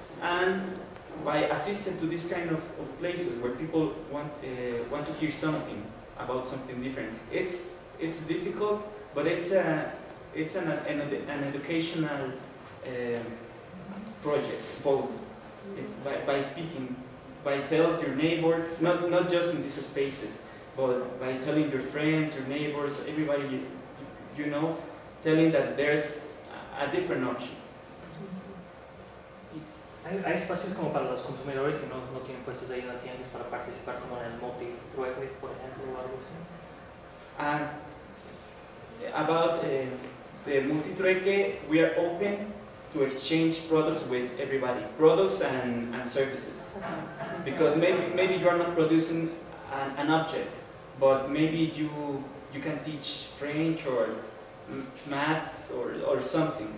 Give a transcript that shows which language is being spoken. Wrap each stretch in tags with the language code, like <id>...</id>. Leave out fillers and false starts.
<en>And by assisting to this kind of places where people want to hear something about something different, it's difficult, but it's an educational project. Both, it's by speaking, by telling your neighbor, not just in these spaces, but by telling your friends, your neighbors, everybody you know, telling that there's a different option.</en> <es>¿Hay espacios como para los consumidores que no tienen puestos ahí en la tienda para participar como en el Multitrueque, por ejemplo, o algo así?</es> <en>About the Multitrueque, we are open to exchange products with everybody, products and services. Because maybe you are not producing an object, but maybe you can teach French or maths or something.</en>